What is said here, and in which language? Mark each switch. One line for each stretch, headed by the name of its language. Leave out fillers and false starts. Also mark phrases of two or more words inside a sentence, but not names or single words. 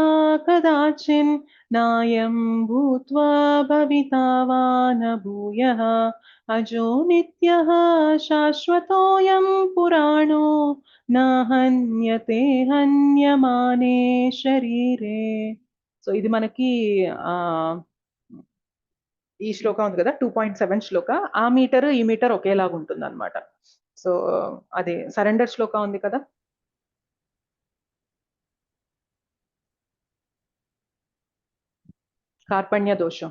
Sanskrit: कदाचिन् नायं भूत्वा भविता वा न भूयः अजो नित्यः शाश्वतोऽयं पुराणो न हन्यते हन्यमाने शरीरे.
Telugu: సో ఇది మనకి ఈ శ్లోక ఉంది కదా 2.7 శ్లోక, ఆ మీటర్ ఈ మీటర్ ఒకేలాగా ఉంటుంది అనమాట. సో అది సరెండర్ శ్లోక ఉంది కదా,
Sanskrit: కార్పణ్య దోషం.